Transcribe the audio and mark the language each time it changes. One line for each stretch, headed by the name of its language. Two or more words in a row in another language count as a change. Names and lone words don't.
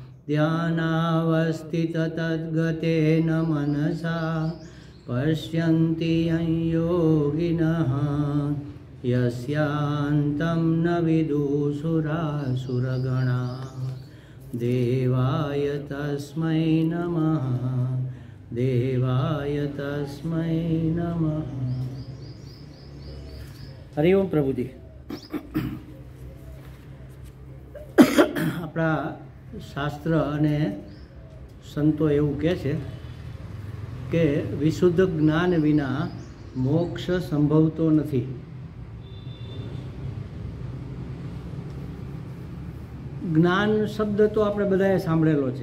Sanskrit: ध्यानावस्थिततद्गतेन मनसा पश्यन्ति यं योगिनः यस्यान्तं न विदुषुरासुरगणाः। देवाय तस्मै नमः देवाय तस्मै नमः।
Hindi: हरि ओम प्रभुजी।
Gujarati: આપણા શાસ્ત્ર અને સંતો એવું કહે છે કે વિશુદ્ધ જ્ઞાન વિના મોક્ષ સંભવતો નથી. જ્ઞાન શબ્દ તો આપણે બધાએ સાંભળેલો છે.